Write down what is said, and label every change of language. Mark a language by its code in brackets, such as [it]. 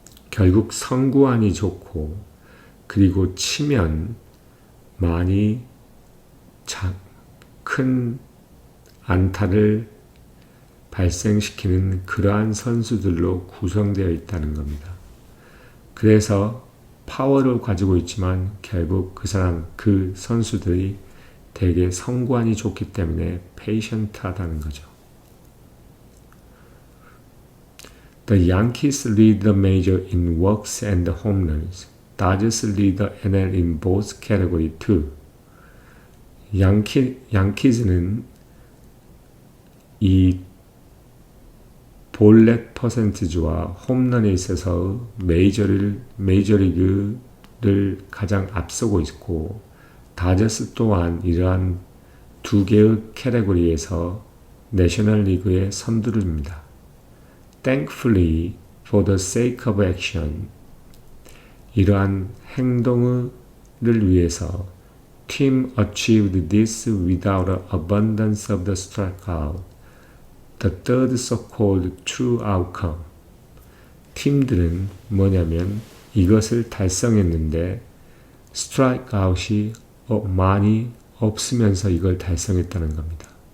[ko] 결국 선구안이 좋고 그리고 치면 많이 큰 안타를 발생시키는 그러한 선수들로 구성되어 있다는 겁니다. 그래서 파워를 가지고 있지만 결국 그 선수들이 되게 성관이 좋기 때문에 페이션트하다는 거죠. [en] The Yankees lead the major in walks and home runs. Dodgers lead the NL in both category too. [ko] 양키즈는 이 볼넷 퍼센티지와 홈런에 있어서 메이저리그를 가장 앞서고 있고, 다저스 또한 이러한 두 개의 캐테고리에서 내셔널리그에 선두입니다. [en] Thankfully, for the sake of action, [ko] 이러한 행동을 위해서 [en] team achieved this without an abundance of the strikeout. The third so-called true outcome. [ko] 팀들은 뭐냐면 이것을 달성했는데 스트라이크아웃이 많이 없으면서 이걸 달성했다는 겁니다.